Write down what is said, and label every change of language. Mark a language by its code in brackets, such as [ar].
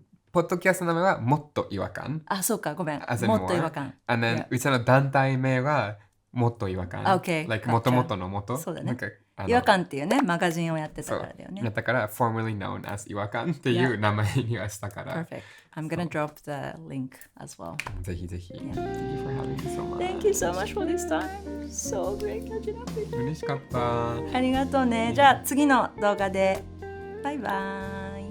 [ja] ポッドキャストの名前はもっと違和感。あ、そうか、ごめん。もっと違和感。 [en] And then、 [ja] うちの団体名はもっと違和感。 [en] Okay. [ja] Like もともとのもと。そうだね。違和感っていうね、マガジンをやってたからだよね。だから、 [en] formerly known as [ja] 違和感っていう名前にはしたから。 [en] Perfect. I'm gonna drop the link as well. [ja] ぜひぜひ。 [en] Thank you for having me so much. Thank you so much for this time. So great catching up with you. [ja] 嬉しかった。ありがとうね。じゃあ次の動画で。バイバイ。